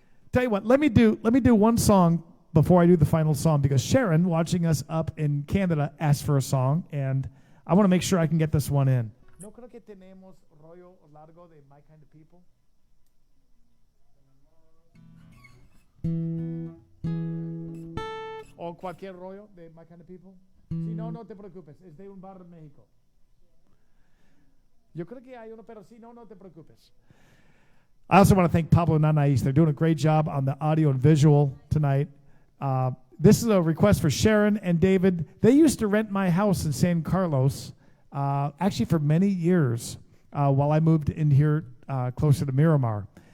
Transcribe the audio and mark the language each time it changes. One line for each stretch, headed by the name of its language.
English: Tell you what, let me do one song before I do the final song, because Sharon, watching us up in Canada, asked for a song, and I want to make sure I can get this one in.
Spanish: No creo que tenemos rollo largo de My Kind of People. O cualquier rollo de My Kind of People. Si no, no te preocupes. Es de un bar de México. Yo creo que hay uno, pero si no, no te preocupes.
English: I also want to thank Pablo and Anais. They're doing a great job on the audio and visual tonight. This is a request for Sharon and David. They used to rent my house in San Carlos, actually for many years, while I moved in here closer to Miramar.